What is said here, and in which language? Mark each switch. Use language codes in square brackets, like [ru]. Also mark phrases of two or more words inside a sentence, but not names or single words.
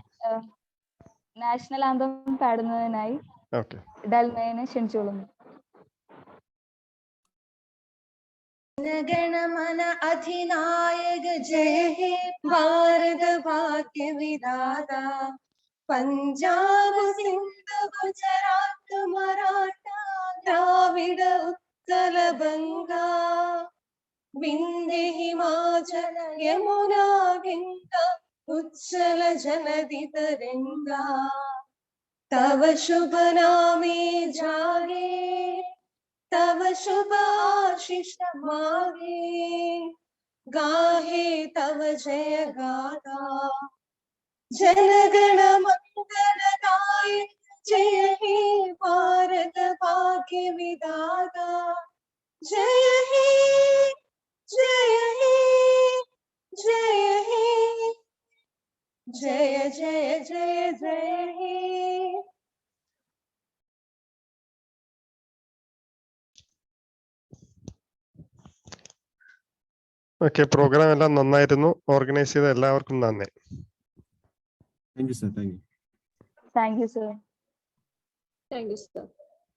[en] national anthem [ml] പാടുന്നതിനായി ഡൽമയെ ക്ഷണിച്ചോളുന്നു. [bn] জনগণমন অধিনায়ক জয় হে ভারত ভাগ্য বিধাতা, পঞ্জাব সিন্ধ গুজরাট মারাঠা দ্রাবিড় উৎকল বঙ্গ, বিন্ধ্য হিমাচল যমুনা গঙ্গা উচ্ছল জলধি তরঙ্গ, তব শুভ নামে জাগে তব শুভ আশিস মাগে, গাহে তব জয় গাথা, জনগণ মঙ্গলদায়ক জয় হে ভারত ভাগ্য বিধাতা, জয় হে জয় হে জয় হে জয় জয় জয় জয় হে. [ml] ഓക്കെ, പ്രോഗ്രാം എല്ലാം നന്നായിരുന്നു. ഓർഗനൈസ് ചെയ്ത എല്ലാവർക്കും നന്ദി. [en] Thank you sir. Thank you sir. Thank you, sir.